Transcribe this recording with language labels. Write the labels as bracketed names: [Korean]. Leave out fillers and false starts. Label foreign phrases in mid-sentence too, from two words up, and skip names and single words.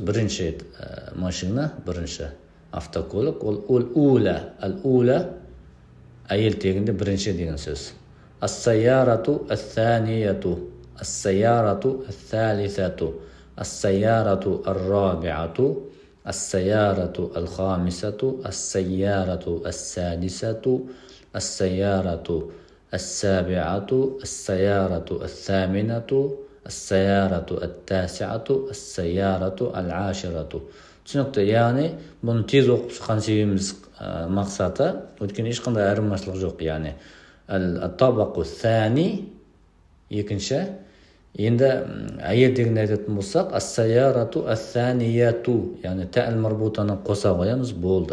[Kazakh] Бірінші машина, бірінші автокөлік, ол [Arabic] الأولى، الأولى [Kazakh] әйел тегінде бірінші деген сөз. [Arabic] السيارة الثانية، السيارة الثالثة، السيارة الرابعة, السيارة الخامسة، السيارة السادسة، السيارة السابعة، السيارة الثامنة، السيارة التاسعة، السيارة العاشرة. [Kazakh] Түсінікті, яғни бұны тез оқып шыққан себебіміз мақсаты, өйткені ешқандай айырмашылық жоқ, яғни [Arabic] الطابق الثاني [Kazakh] екінші. Енді әйел дегенде айтатын болсақ, [Arabic] السيارة الثانية, [Kazakh] яғни тәл марбутаны қоса қоямыз, болды.